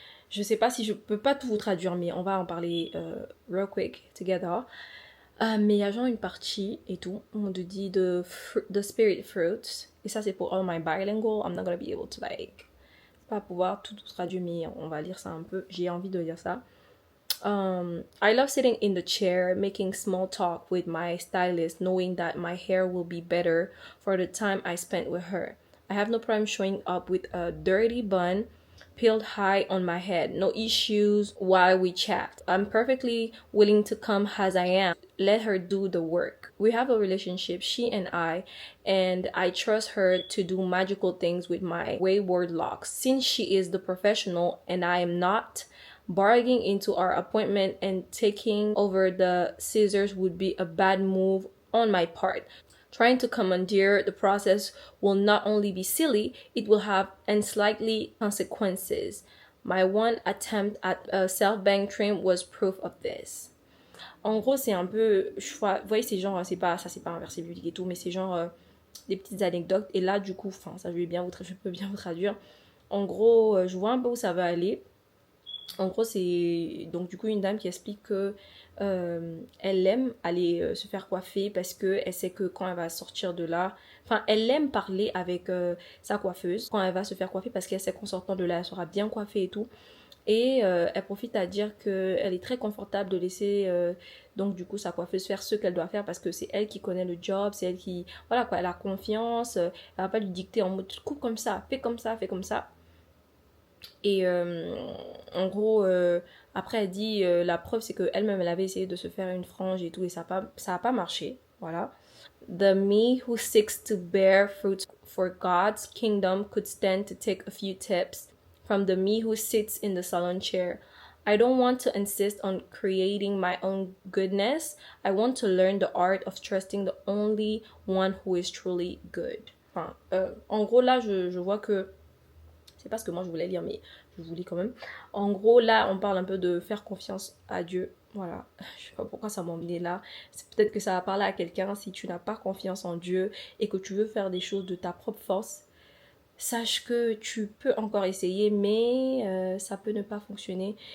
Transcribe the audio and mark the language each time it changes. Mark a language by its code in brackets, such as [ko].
[fr] Je sais pas si je peux pas tout vous traduire, mais on va en parler [en] real quick together. [fr] Mais il y a genre une partie et tout, on te dit [en] the spirit fruits. [fr] Et ça c'est pour [en] all my bilingual. I'm not gonna be able to like [fr] pas pouvoir tout traduire, mais on va lire ça un peu. J'ai envie de lire ça. [en] I love sitting in the chair, making small talk with my stylist, knowing that my hair will be better for the time I spent with her. I have no problem showing up with a dirty bun peeled high on my head. No issues while we chat. I'm perfectly willing to come as I am. Let her do the work. We have a relationship, she and I trust her to do magical things with my wayward locks. Since she is the professional and I am not, barging into our appointment and taking over the scissors would be a bad move on my part. Trying to commandeer the process will not only be silly, it will have unsightly consequences. My one attempt at a self-bang trim was proof of this. [fr] En gros, c'est un peu... Vous voyez, c'est genre... c'est pas un verset biblique et tout, mais c'est genre des petites anecdotes. Et là, du coup, enfin, ça, je peux bien vous traduire. En gros, je vois un peu où ça va aller. En gros, c'est donc du coup une dame qui explique que elle aime aller se faire coiffer parce que elle sait que quand elle va sortir de là, enfin elle aime parler avec sa coiffeuse quand elle va se faire coiffer parce qu'elle sait qu'en sortant de là elle sera bien coiffée et tout. Et elle profite à dire que elle est très confortable de laisser donc du coup sa coiffeuse faire ce qu'elle doit faire parce que c'est elle qui connaît le job, c'est elle qui voilà quoi, elle a confiance, elle va pas lui dicter en mode coupe comme ça, fais comme ça, fais comme ça. Et en gros, après elle dit la preuve c'est qu'elle-même elle avait essayé de se faire une frange et tout et ça a pas marché, voilà. [en] The me who seeks to bear fruit for God's kingdom could stand to take a few tips from the me who sits in the salon chair. I don't want to insist on creating my own goodness. I want to learn the art of trusting the only one who is truly good. [fr] Enfin, en gros, là, je vois que... C'est pas ce que moi je voulais lire, mais je vous lis quand même. En gros, là, on parle un peu de faire confiance à Dieu. Voilà. Je sais pas pourquoi ça m'a emmené là. C'est peut-être que ça va parler à quelqu'un. Si tu n'as pas confiance en Dieu et que tu veux faire des choses de ta propre force, sache que tu peux encore essayer, mais ça peut ne pas fonctionner.